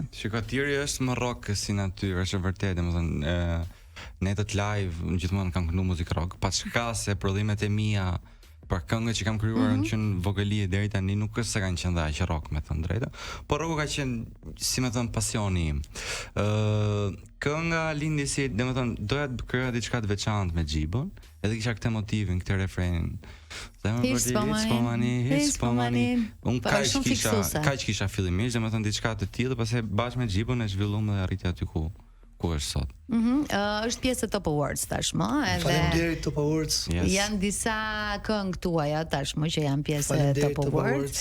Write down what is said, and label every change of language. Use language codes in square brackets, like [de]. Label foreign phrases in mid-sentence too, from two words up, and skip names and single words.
[sq] Shiko, Tiri është më rock si natyrë, është vërtet, domethënë netët live gjithmonë kam këndu muzikë rock, pa çka se prodhimet e mia për këngët që kam krijuar në qenë vogëlie deri tani nuk është se kanë qenë aq rock, me thënë drejtë, por rocku ka qenë, si më thënë, pasioni im. Kënga lindi si, domethënë, doja të krijoja diçka të veçantë me Gjibon, edhe kisha këtë motivin, këtë refrenin. [en] It's for money. [sq] Unë kaq kisha fillimisht, domethënë diçka të tillë, pastaj bashkë me Gjibon e zhvilluam dhe arriti aty ku është sot. Është pjesë e Top Awards tashmë, edhe faleminderit Top Awards. Janë disa këngë tuaja tashmë që janë pjesë e Top Awards.